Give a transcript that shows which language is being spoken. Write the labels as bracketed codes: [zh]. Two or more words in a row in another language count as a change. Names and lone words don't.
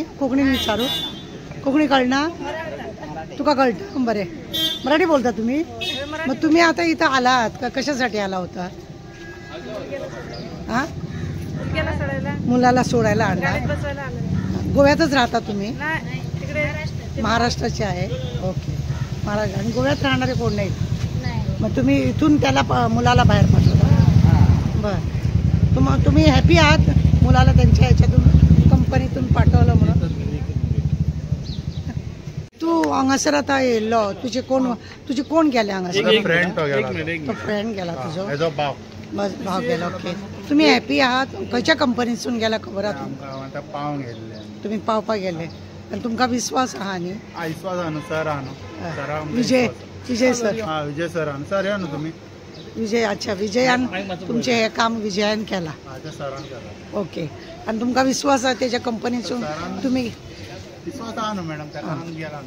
[kok] कोकणी विचारू, कोकणी कळना? तुका कळतं? [mr] बरे, मराठी बोलता तुम्ही? मग तुम्ही आता इथं आलात का, कशासाठी आला होता? हा, मुलाला सोडायला आणला? गोव्यातच राहता तुम्ही? महाराष्ट्राचे आहे. ओके, महाराष्ट्र. आणि गोव्यात राहणारे कोण नाहीत? मग तुम्ही इथून त्याला मुलाला बाहेर पाठवलं? बरं. तुम्ही हॅपी आहात मुलाला त्यांच्या ह्याच्यातून कंपनीतून पाठवलं म्हणून? [kok] तू हांगासर आता येयल्लो, तुझे कोण गेले हांगासर? फ्रेंड गेला तुझो? भाव गेला. ओके. [mr] तुम्ही हॅपी आहात? [kok] खंयच्या कंपनीतून गेला खबर आहा? तुम्ही पावपा गेले आणि तुमका विश्वास आहा न्ही? विश्वास आहा सर? आहा विजय सर? [mr] हा, विजय सर सर या ना तुम्ही? [kok] विजय, अच्छा, विजयान तुमचे हे काम विजयान केला? ओके. [mr] आणि तुमका विश्वास आहे त्याच्या कंपनीतून? तुम्ही [kok] विश्वास आहा ना मॅडम?